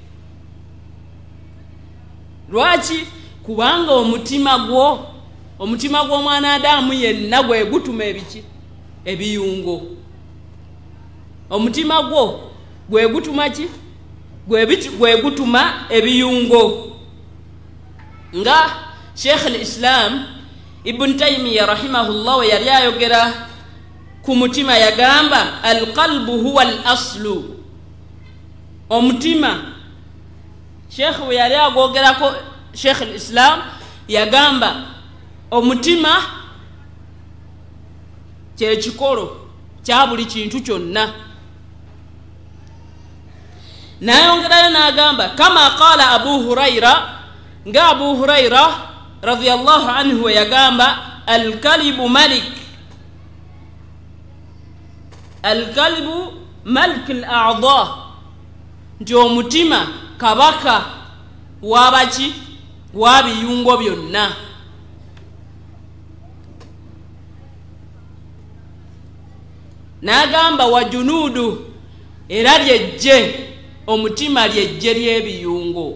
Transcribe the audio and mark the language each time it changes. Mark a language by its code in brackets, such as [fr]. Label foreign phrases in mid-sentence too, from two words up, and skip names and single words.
[lg] lwaki kubanga omutima gw'omwanadamu yenna gwe gutuma ebiyungo omutima gwo gwe gutuma ki gwe gutuma ebiyungo nga Sheikh al-Islam Ibn Taymiyyah rahimahullah we yali ayogera ku mutima yagamba [ar] القلب هو الأصل [lg] omutima Sheikh we yali agogerako Sheikh al-Islam yagamba omutima kyekikolo kya buli kintu kyonna nayongerayo n'agamba [ar] كما قال [lg] Abu Huraira nga Abu Huraira [ar] رضي الله عنه [lg] yagamba [ar] القلب ملك الأعضاء, [lg] nti omutima kabaka wabaki wabiyungo byonna. N'agamba [ar] وجنوده, [lg] era lyejje, omutima lyejje ly'ebiyungo.